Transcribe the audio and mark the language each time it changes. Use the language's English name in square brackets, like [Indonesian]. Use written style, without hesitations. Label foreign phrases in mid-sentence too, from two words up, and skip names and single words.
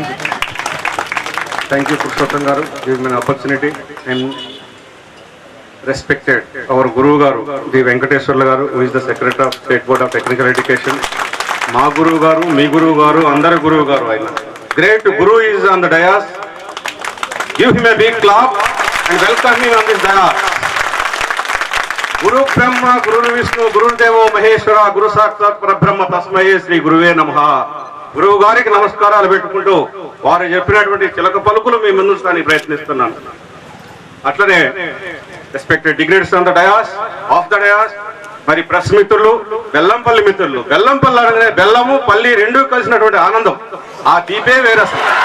[English] Thank you, Purushottam Garu, giving me an opportunity, and respected our Guru Garu, the Venkateswarlu Garu, who is the Secretary of State Board of Technical Education. [Telugu] మా గురు గారు, మీ గురు గారు, అందర్ గురు గారు అయినా. [English] Great Guru is on the dais. Give him a big clap and welcome him on this dais. [Sanskrit] गुरु ब्रह्मा, गुरु विष्णु, गुरु देवो महेश्वरा, गुरु साक्षात् परब्रह्म तस्मै श्री गुरवे नमः. [Telugu] గురువు గారికి నమస్కారాలు పెట్టుకుంటూ వారు చెప్పినటువంటి చిలక పలుకులు మీ ముందు స్థాని ప్రయత్నిస్తున్నాను. అట్లనే [English] respected dignitaries on the dais, off the dais, [Telugu] ఆఫ్ ద డయాస్, మరి ప్రెస్ మిత్రులు, బెల్లంపల్లి మిత్రులు. బెల్లంపల్లి అనగానే బెల్లము పల్లి రెండు కలిసినటువంటి ఆనందం, ఆ దీపే వేరసం.